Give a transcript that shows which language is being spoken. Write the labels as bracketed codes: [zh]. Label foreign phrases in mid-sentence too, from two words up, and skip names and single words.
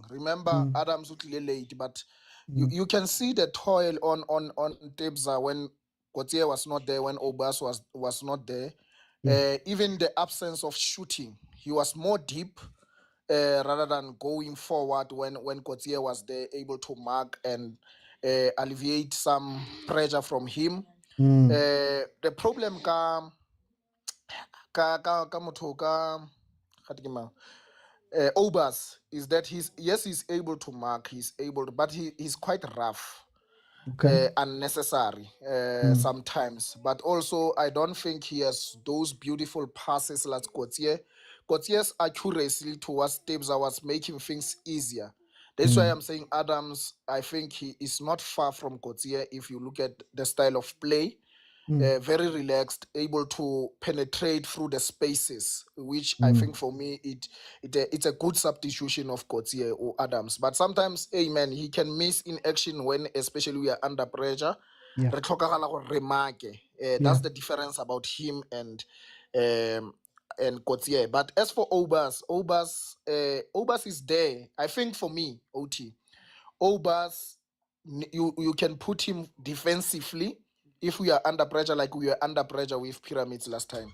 [en] Remember, Adams would late, but you can see the toil on Tebza when Gautier was not there, when Obas was not there. Even the absence of shooting, he was more deep rather than going forward when Gautier was there, able to mark and alleviate some pressure from him. Mm. The problem [tn] ka motho ka [en] Obas is that he's able to mark, but he's quite rough. Okay. Unnecessary sometimes, but also I don't think he has those beautiful passes like Gautier. Gautier's accuracy towards Tebza was making things easier. That's why I'm saying Adams, I think he is not far from Gautier if you look at the style of play. Very relaxed, able to penetrate through the spaces, which I think for me it's a good substitution of Gautier or Adams. But sometimes, man, he can miss in action when especially we are under pressure. Yeah. [tn] Re tlhokagala gore re marke. [en] That's the difference about him and Gautier. But as for Obas is there. I think for me, OT, Obas, you can put him defensively if we are under pressure, like we were under pressure with Pyramids last time.